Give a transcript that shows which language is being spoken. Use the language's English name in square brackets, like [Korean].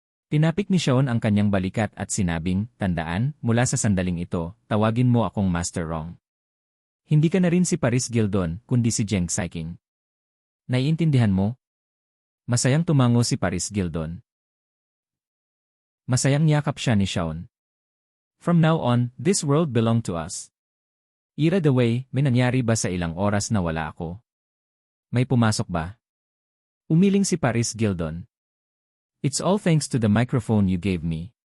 [Filipino] Tinapik ni Sean ang kanyang balikat at sinabing, tandaan, mula sa sandaling ito, tawagin mo akong Master Rong. Hindi ka na rin si Paris Gildon, kundi si Zheng Saiking. Naiintindihan mo? Masayang tumango si Paris Gildon. Masayang niyakap siya ni Sean. [English] From now on, this world belonged to us. [Filipino] Ira the way, may nangyari ba sa ilang oras na wala ako? May pumasok ba? Umiling si Paris Gildon. [English] It's all thanks to the microphone you gave me.